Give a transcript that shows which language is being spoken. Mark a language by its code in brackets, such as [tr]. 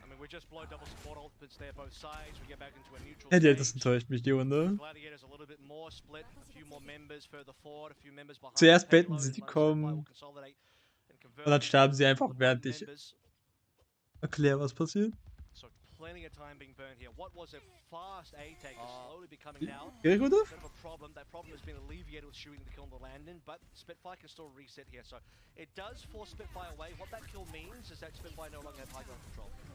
[en] Just blow double support ultimates there both sides. We get back into a neutral [de] Gladiators enttäuscht mich, die Runde. [en] Gladiators a little bit more split, a few more members further forward, a few members behind. [de] Zuerst beten sie, die kommen. Und dann sterben sie einfach, während ich erkläre, was passiert. [en] So plenty of time being burned here. What was a fast A take is slowly becoming down. [de] Geht gut? [en] Bit of a problem. That problem has been alleviated with shooting the kill on the Landon, but Spitfire can still reset here. So it does force Spitfire away. What that kill means is that Spitfire no longer have high ground control.